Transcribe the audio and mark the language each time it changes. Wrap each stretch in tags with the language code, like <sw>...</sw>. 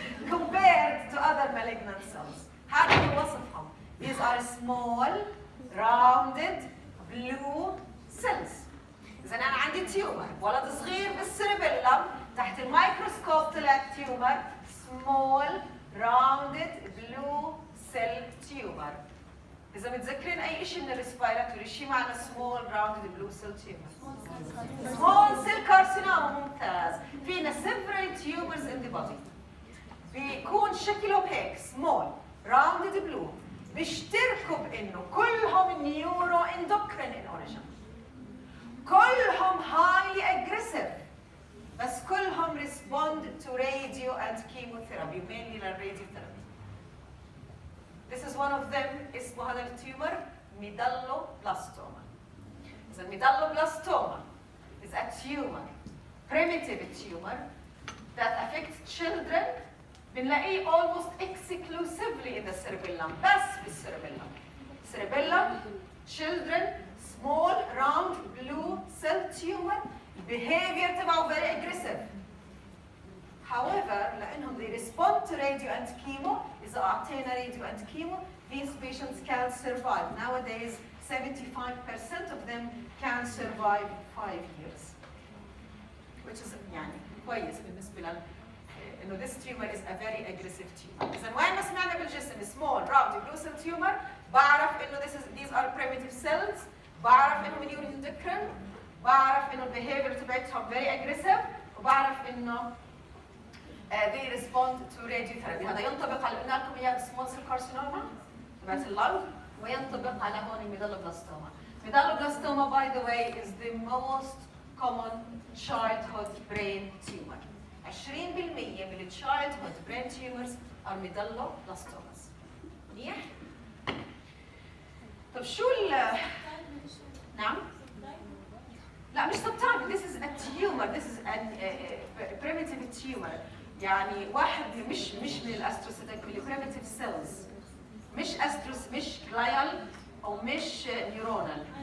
<en>Compared to other malignant cells.</en> <ar>هذا هو وصفهم.</ar> <en>These are small, rounded, blue cells.</en> <ar>إذا أنا عندي تيومر، ولد صغير بالسيربيلم، تحت الميكروسكوب طلع تيومر</ar> <en>small, rounded, blue cell tumor.</en> <ar>إذا متذكرين أي شيء من الريسبيراتوري، شيء معنى</ar> <en>small, rounded, blue cell tumor. small cell carcinoma ممتاز. فينا several tumors in the body.</en> <ar>بيكون شكلهم هيك</ar> <en>small, rounded, blue.</en> <ar>بيشتركوا بإنه كلهم نيورو اندوكرين in origin.</ar> <en>كلهم highly aggressive.</en> <ar>بس كلهم</ar> <en>respond to radio and chemotherapy, mainly radiotherapy. This is one of them.</en> <ar>اسمه هذا التيومر medulloblastima.</ar> <en>إذا medulloblastima is a tumor, primitive tumor that affects children. بنلاقيه almost exclusively in the cerebellum.</en> <ar>بس بالcerebellum.</ar> <en>Cerebellum, children, small, round, blue cell tumor. Behavior تبعه very aggressive. However, لأنهم they respond to radio and chemo,</en> <ar>إذا أعطينا</ar> <en>radio and chemo, these patients can survive. Nowadays, 75% of them can survive 5 years. Which is</en> <ar>يعني كويس بالنسبة لنا.</ar> <en>إنه this tumor is a very aggressive tumor.</en> <ar>إذا وين ما سمعنا بالجسم</ar> <en>small, round, blue cell tumor، بعرف إنه these are primitive cells، بعرف إنه neuroendocrine، بعرف إنه البيهيفير تبعتهم very aggressive، وبعرف إنه they respond to radiotherapy.</en> <ar>هذا ينطبق على قلنا لكم إياه</ar> <en>small cell carcinoma</en> <ar>تبعت اللنج، وينطبق على هون الميدالوبلاستوما.</ar> <en>Medulloblastima, by the way, is the most common childhood brain tumor. 20% من childhood brain tumors are medulloblastomas.</en> <ar>منيح؟ طب شو نعم؟ لا مش subtype.</ar> <en>This is a tumor. This is a primitive tumor.</en> <ar>يعني واحد مش من الاستروسيتك، من</ar> <en>primitive cells.</en> <ar>مش glial أو مش neuronal.</ar>